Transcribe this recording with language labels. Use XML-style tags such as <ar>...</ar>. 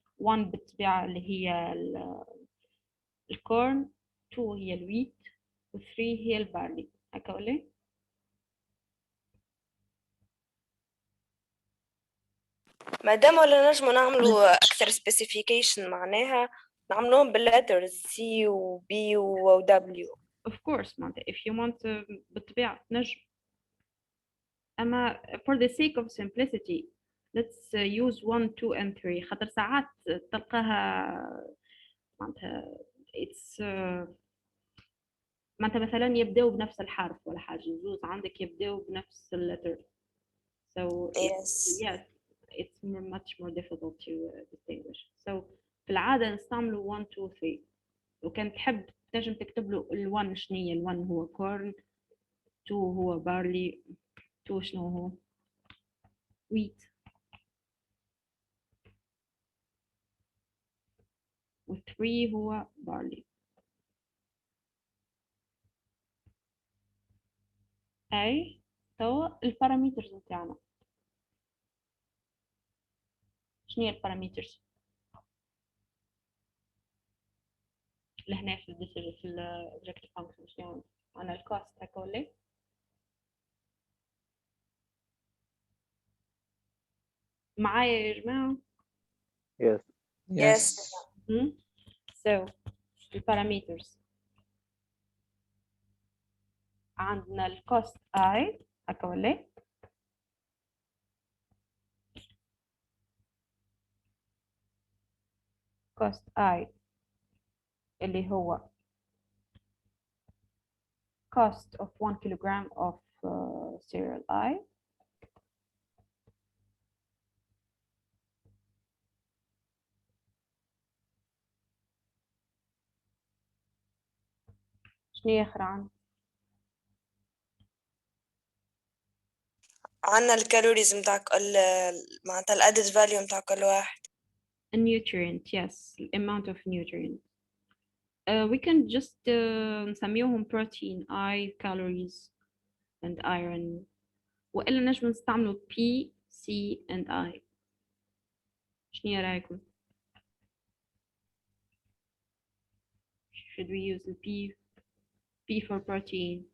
<ar>1 بالطبيعة اللي هي الكورن، 2 هي الويت، و 3 هي البارلي. هكا ولا؟ مادام ولا نجمو نعملوا أكثر specification، معناها نعملوهم بالletters C و B و W.</ar> <en>Of course معناتها if you want بالطبيعة نجم.</en> <ar>أما</ar> <en>for the sake of simplicity let's use 1 2 and 3</en> <ar>خاطر ساعات تلقاها معناتها it's معناتها مثلا يبداو بنفس الحرف ولا حاجة، زوز عندك يبداو بنفس اللتر.</ar> <en>So Yes. yes, it's much more difficult to distinguish.</en> <ar>So في العادة نستعملوا 1 2 3. وكان تحب تنجم تكتب له ال1 شنية. ال1 هو corn، 2 هو barley، 2 شنو هو wheat، و 3 هو barley. أي توا البارامترز نتاعنا شنو هي البارامترز لهنا في الديسيجن في الأوبجكتيف فانكشن؟ شنو أنا الكوست هكا ولا؟ معايا يا جماعة؟</ar> <en>Yes. Yes.</en> <ar>So البارامترز عندنا الكوست I هكا ولا؟</ar> <en>cost I اللي هو cost of 1 kilogram of cereal I</en> <ar>شنو يخرج عنا الكالوريز متاع معناتها الادد فاليو متاع كل واحد.</ar> <en>a nutrient. Yes, the amount of nutrient. We can just</en> <ar>نسميوهم</ar> <en>protein I, calories and iron.</en> <ar>وإلا نجم نستعملوا P, C and I. شنو رأيكم؟</ar> <en>Should we use the P for protein?</en>